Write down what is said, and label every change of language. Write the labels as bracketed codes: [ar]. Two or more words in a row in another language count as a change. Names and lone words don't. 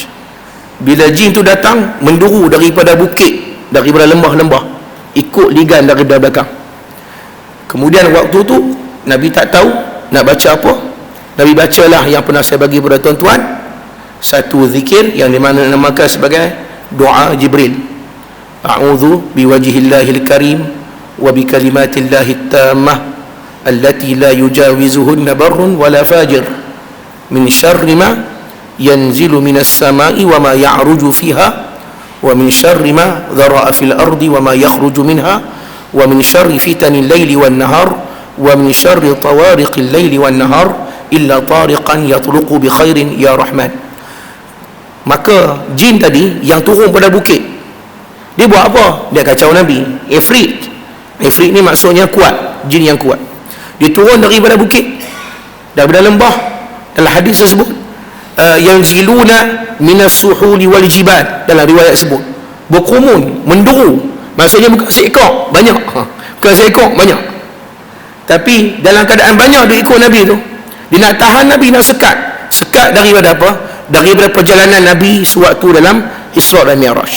[ms] Bila jin tu datang menduru daripada bukit, daripada lembah-lembah, ikut ligan daripada belakang. Kemudian waktu tu Nabi tak tahu nak baca apa. Nabi bacalah yang pernah saya bagi kepada tuan-tuan, satu zikir yang dimana namakan sebagai doa Jibril. [ar] أعوذ بوجه الله الكريم وبكلمات الله التامة التي لا يجاوزهن بر ولا فاجر من شر ما ينزل من السماء وما يعرج فيها ومن شر ما ذرأ في الأرض وما يخرج منها ومن شر فتن الليل والنهار ومن شر طوارق الليل والنهار إلا طارقا يطرق بخير يا رحمن. [ms] Maka jin tadi yang turun pada bukit, dia buat apa? Dia kacau Nabi. Ifrit ni maksudnya kuat, jin yang kuat. Dia turun daripada bukit, daripada lembah. Dalam hadis tersebut yang [ar] ينزلون من السهول والجبال, [ms] dalam riwayat sebut berkerumun, menduru. Maksudnya bukan seekor, banyak. Bukan seekor, banyak. Tapi dalam keadaan banyak dia ikut Nabi tu. Dia nak tahan Nabi, nak sekat daripada apa? Daripada perjalanan Nabi sewaktu dalam Isra' dan Mi'raj.